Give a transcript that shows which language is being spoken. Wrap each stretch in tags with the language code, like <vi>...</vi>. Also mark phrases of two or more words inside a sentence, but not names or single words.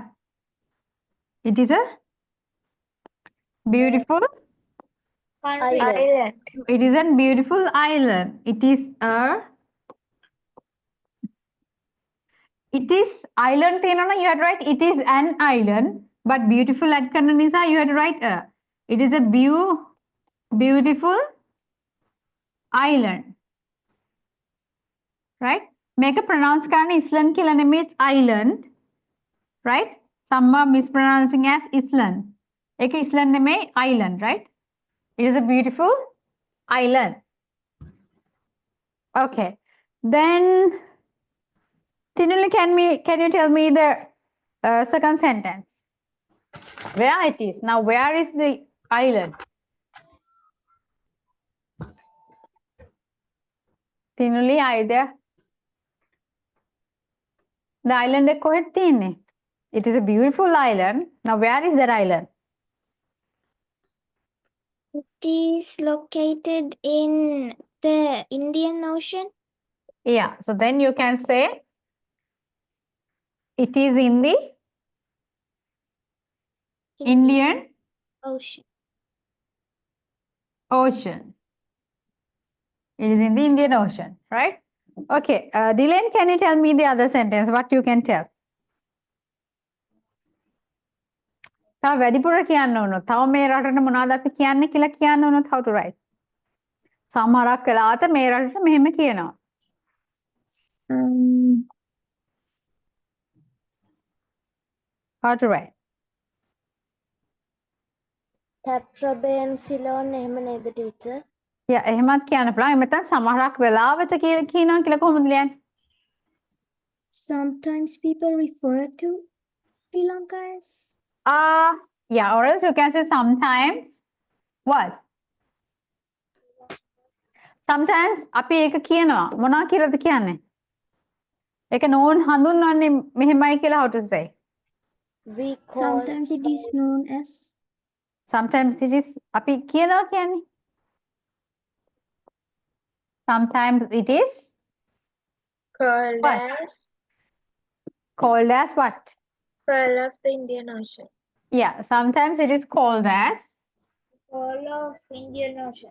<en>It is a beautiful. Country. Island. It is a beautiful island. It is island තියෙනවා you had to write it is an island, but beautiful add</en> <si>කරන නිසා</si> <en>you had to write it is a beautiful island, right?</en> <si>මේක pronounce කරන්න island කියලා නෙමෙයි,</si> <en>it's island, right? Some are mispronouncing as island.</en> <si>ඒක island නෙමෙයි,</si> <en>island, right? It is a beautiful island. Okay. Then Tinuli, can you tell me the second sentence? Where it is? Now, where is the island? Tinuli, are you there? The island is</en> <si>කොහෙද තියෙන්නේ?</si> <en>It is a beautiful island. Now, where is that island? It is located in the Indian Ocean. Yeah. So then you can say it is in the Indian Ocean. Ocean. It is in the Indian Ocean, right? Okay. Dylan, can you tell me the other sentence? What you can tell?</en> <si>තව වැඩිපුර කියන්න ඕන. තව මේ රටට මොනවද අපි කියන්නේ කියලා කියන්න ඕන</si> <en>how to write.</en> <si>සමහරක් වෙලාවට මේ රටට මෙහෙම කියනවා.</si> <en>How to write?</en> <si>Tetraben Ceylon එහෙම නේද teacher? Yeah, එහෙමත් කියන්න පුළුවන්. මෙතන සමහරක් වෙලාවට කියනවා කියලා කොහොමද ලියන්නේ?</si> <en>Sometimes people refer to Sri Lanka as Yeah, or else you can say sometimes what?</en> <si>Sometimes අපි ඒක කියනවා. මොනවා කියලාද කියන්නේ? ඒක නෝන් හඳුන්වන්නේ මෙහෙමයි කියලා</si> <en>how to say? We call sometimes it is known as Sometimes it is</en> <si>අපි කියනවා කියන්නේ.</si> <en>Sometimes it is called what? as Called as what? Pearl of the Indian Ocean. Yeah, sometimes it is called as Pearl of Indian Ocean.</en>